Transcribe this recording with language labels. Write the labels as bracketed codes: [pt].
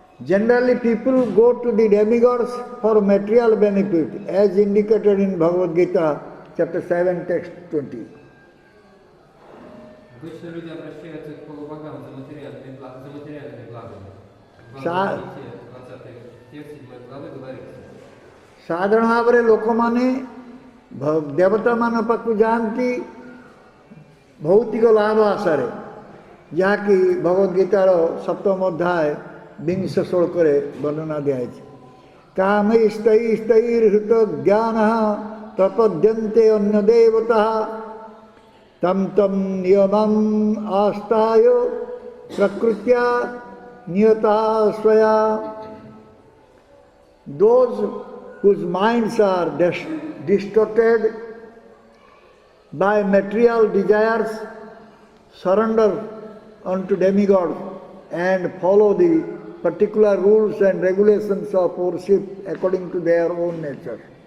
[en] Generally people go to the demigods for material benefit as indicated in Bhagavad Gita chapter 7 text 20. [ru] Обычно люди обращаются к полубогам за материальными благами. В 20 тексте 7 главы говорится. [or] ସାଧାରଣ ଭାବରେ ଲୋକମାନେ ଦେବତାମାନଙ୍କ ପାଖକୁ ଯାଆନ୍ତି ଭୌତିକ ଲାଭ ଆଶାରେ ଯାହାକି ଭଗବଦ୍ ଗୀତାର 7ମ ଅଧ୍ୟାୟ 20 ଶ୍ଲୋକରେ ବର୍ଣ୍ଣନା ଦିଆଯାଇଛି. [sa] କାମୈସ୍ତୈସ୍ତୈର୍ହୃତ ଜ୍ଞାନଃ ପ୍ରପଦ୍ୟନ୍ତେ ଅନ୍ୟ ଦେବତାଃ तम तम नियमम आस्ताय प्रकृत्या नियता स्वया. [en] Those whose minds are distorted by material desires surrender unto demigods and follow the particular rules and regulations of worship according to their own nature.